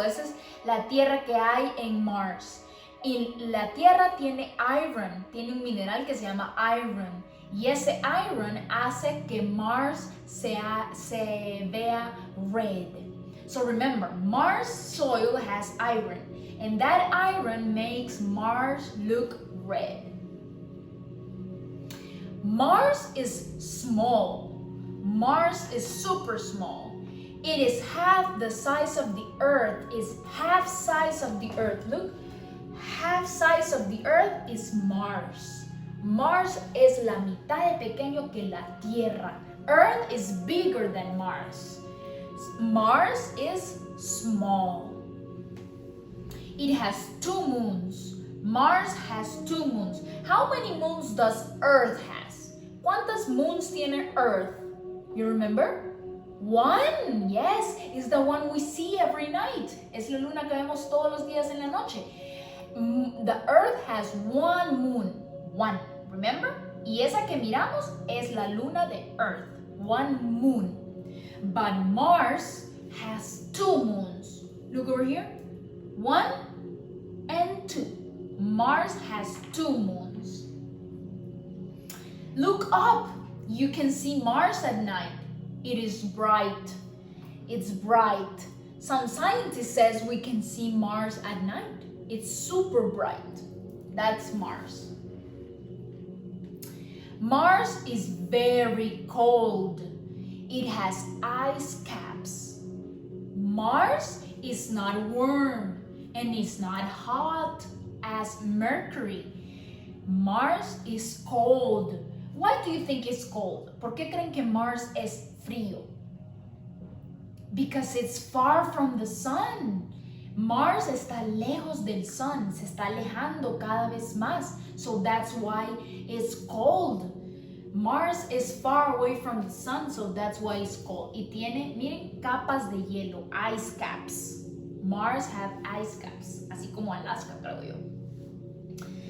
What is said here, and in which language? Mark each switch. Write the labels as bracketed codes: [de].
[es] Esa es la tierra que hay en Mars. Y la tierra tiene iron, tiene un mineral que se llama iron. Y ese iron hace que Mars se vea red. [en] So remember, Mars soil has iron, and that iron makes Mars look red. Mars is small. Mars is super small. It is half the size of the Earth. Is half size of the Earth. Look, half size of the Earth is Mars. [es] Mars es la mitad de pequeño que la Tierra. [en] Earth is bigger than Mars. Mars is small. It has 2 moons. Mars has 2 moons. How many moons does Earth has? [es] ¿Cuántas moons tiene Earth? [en] You remember? 1. Yes, it's the one we see every night. [es] Es la luna que vemos todos los días en la noche. [en] The Earth has 1 moon. 1. Remember? [es] Y esa que miramos es la luna de Earth. [en] 1 moon. But Mars has 2 moons. Look over here. 1 and 2. Mars has 2 moons. Look up. You can see Mars at night. It is bright. It's bright. Some scientists says we can see Mars at night. It's super bright. That's Mars. Mars is very cold. It has ice caps. Mars is not warm and it's not hot as Mercury. Mars is cold. Why do you think it's cold? [es] ¿Por qué creen que Mars es frío? [en] Because it's far from the sun. [es] Mars está lejos del sun, se está alejando cada vez más. [en] So that's why it's cold. Mars is far away from the sun, so that's why it's cold. [es] Y tiene, miren, capas de hielo, [en] ice caps. Mars have ice caps, [es] así como Alaska, creo yo.